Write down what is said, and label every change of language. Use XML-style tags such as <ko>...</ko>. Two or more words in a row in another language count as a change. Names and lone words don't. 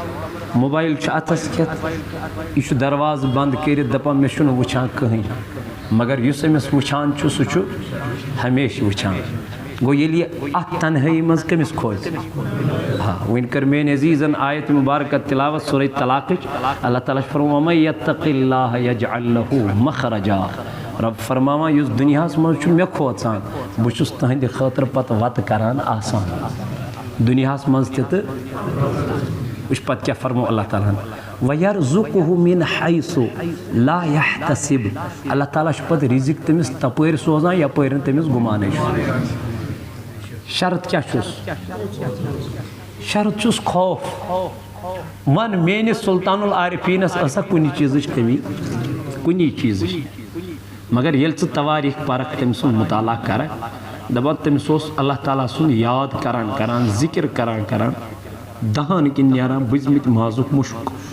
<ks>موبایل چھُ اتھس کھٮ۪تھ یہِ چھُ دروازٕ بنٛد کٔرِتھ دپان مےٚ چھُنہٕ وٕچھان کٕہٕنۍ مگر یُس أمِس وٕچھان چھُ سُہ چھُ ہمیشہِ وٕچھان گوٚو ییٚلہِ یہِ اَتھ تنہٲیی منٛز کٔمِس کھوژِ ہاں وۄنۍ کٔر میٛٲنۍ عزیٖزن آیت مُبارکت تِلاوت سورہ طلاقٕچ اللہ تعالیٰ چھُ فرماوان</ks> <ar>وَمَن یَتَّقِ اللّٰهَ یَجْعَل لَهُ مَخْرَجًا</ar> <ks>رب فرماوان یُس دُنیاہس منٛز چھُ مےٚ کھوژان بہٕ چھُس تٕہنٛدِ خٲطرٕ پتہٕ وَتہٕ کران آسان دُنیاہس منٛز تہِ تہٕ وٕچھ پتہٕ کیٛاہ فرمو اللہ تعالیٰ ہن</ks> <ar>وَیَرْزُقُهُ مِنْ حَیْثُ لَا یَحْتَسِبُ</ar> <ks>اللہ تعالیٰ چھُ پتہٕ رِزِق تٔمِس تپٲرۍ سوزان یپٲرۍ نہٕ تٔمِس گُمانٕے چھُ شرط کیٛاہ چھُس شرط چھُس خوف وَن میٲنِس سُلطان العارفیٖنس ٲسا کُنہِ چیٖزٕچ کٔمی کُنی چیٖزٕچ مگر ییٚلہِ ژٕ تواریٖخ پرکھ تٔمۍ سُنٛد مُطالعہ کرکھ دپان تٔمِس اوس اللہ تعالیٰ سُنٛد یاد کران ذِکر کران دہان کِنۍ نیران بٕزمٕتۍ مازُک مُشُک</ks>